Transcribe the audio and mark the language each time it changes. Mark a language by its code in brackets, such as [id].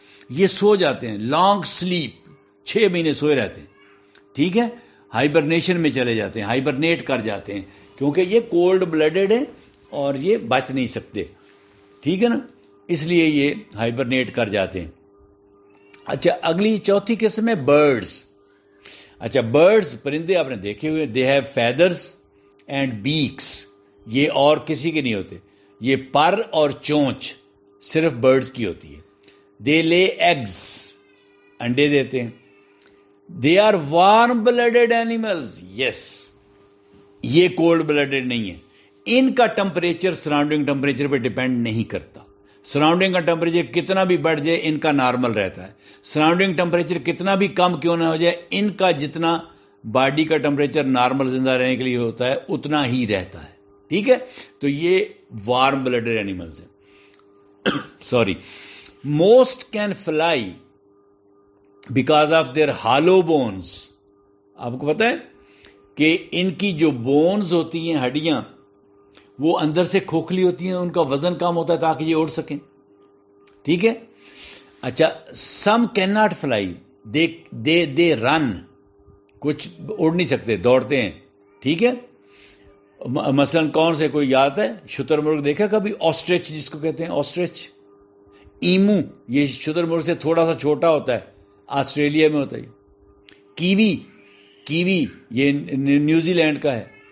[ur] یہ سو جاتے ہیں, [en] long sleep, [ur] 6 مہینے سوئے رہتے ہیں. ٹھیک ہے, ہائبرنیشن میں چلے جاتے ہیں, ہائبرنیٹ کر جاتے ہیں, کیونکہ یہ کولڈ بلڈڈ ہے اور یہ بچ نہیں سکتے. ٹھیک ہے نا, اس لیے یہ ہائبرنیٹ کر جاتے ہیں. اچھا, اگلی چوتھی قسم ہے برڈز. اچھا, برڈز پرندے آپ نے دیکھے ہوئے, [en] They have feathers and beaks. [ur] یہ اور کسی کے نہیں ہوتے. یہ پر اور چونچ صرف برڈز کی ہوتی ہے. [en] they lay eggs, [ur] انڈے دیتے ہیں. [en] They are warm blooded animals. [ur] یس, یہ کولڈ بلڈڈ نہیں ہے. ان کا ٹمپریچر سراؤنڈنگ ٹمپریچر پہ ڈیپینڈ نہیں کرتا. سراؤنڈنگ کا ٹمپریچر کتنا بھی بڑھ جائے ان کا نارمل رہتا ہے. سراؤنڈنگ ٹمپریچر کتنا بھی کم کیوں نہ ہو جائے, ان کا جتنا باڈی کا ٹمپریچر نارمل زندہ رہنے کے لیے ہوتا ہے اتنا ہی رہتا ہے. ٹھیک ہے, تو یہ وارم بلڈڈ اینیملز ہیں. [en] Sorry, most can fly because of their hollow bones. [ur] آپ کو پتا ہے کہ ان کی جو بونز ہوتی ہیں, ہڈیاں, وہ اندر سے کھوکھلی ہوتی ہیں, ان کا وزن کم ہوتا ہے تاکہ یہ اڑ سکیں. ٹھیک ہے. [en] اچھا, some can not fly, they run. [ur] کچھ اڑ نہیں سکتے, دوڑتے ہیں, ٹھیک ہے. مثلاً کون سے کوئی یاد ہے شتر مرغ دیکھا کبھی؟ آسٹرچ جس کو کہتے ہیں, آسٹرچ. ایمو یہ شتر مرغ سے تھوڑا سا چھوٹا ہوتا ہے, آسٹریلیا میں ہوتا ہے. کیوی یہ نیوزی لینڈ کا ہے.